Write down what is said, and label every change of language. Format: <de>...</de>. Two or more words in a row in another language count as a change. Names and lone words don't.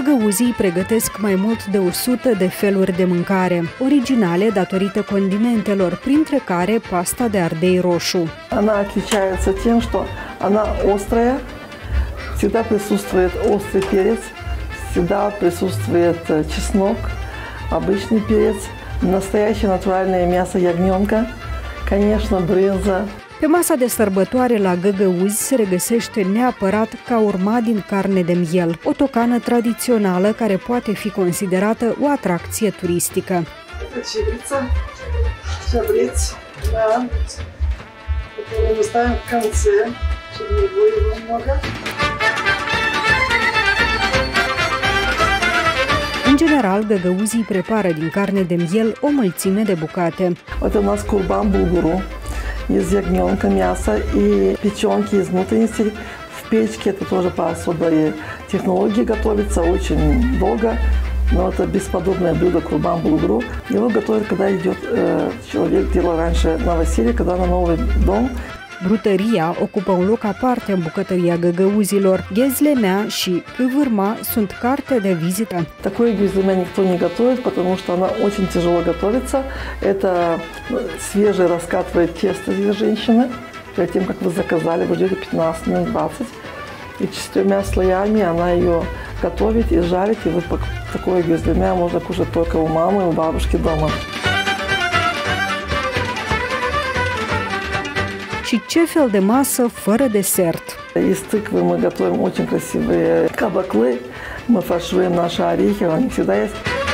<ro>găgăuzii pregătesc mai mult de 100 de feluri de mâncare, originale datorită condimentelor, printre care pasta de ardei roșu.</ro> <ru>Она отличается тем, что она острая, всегда присутствует острый перец, всегда присутствует чеснок, обычный перец, настоящее натуральное мясо ягненка, конечно, брынза.</ru> <ro>Pe masa de sărbătoare la Găgăuzi se regăsește neapărat caurma din carne de miel, o tocană tradițională care poate fi considerată o atracție turistică.</ro> <ru>Да, которую мы ставим в конце, чтобы не было его много.</ru> <ro>În general, găgăuzii prepară din carne de miel o mulțime de bucate.</ro> <ru>Это у нас курбан булгуру из ягненка, мяса и печенки из внутренностей. В печке это тоже по особой технологии готовится, очень долго. Но это бесподобное блюдо курбан булгуру. Его готовят, когда идет человек, делал раньше новоселье, когда на новый дом.</ru> <ro>Brutăria ocupă un loc aparte în bucătăria găgăuzilor. Ghezlemea și câvârma sunt carte de vizită.</ro> <ru>Такое гюзлеме никто не готовит, потому что она очень тяжело готовится. Это свежее раскатывает тесто здесь женщины. Перед тем, как вы заказали, вы ждете 15 минут 20. И 4 слоями она ее готовит и жарит. И вот такое гюзлеме можно кушать только у мамы и у бабушки дома.</ru> <ro>Și ce fel de masă fără desert?</ro> <ru>Из тыквы мы готовим очень красивые кабаклы. Мы фаршируем наши орехи, они всегда есть.</ru>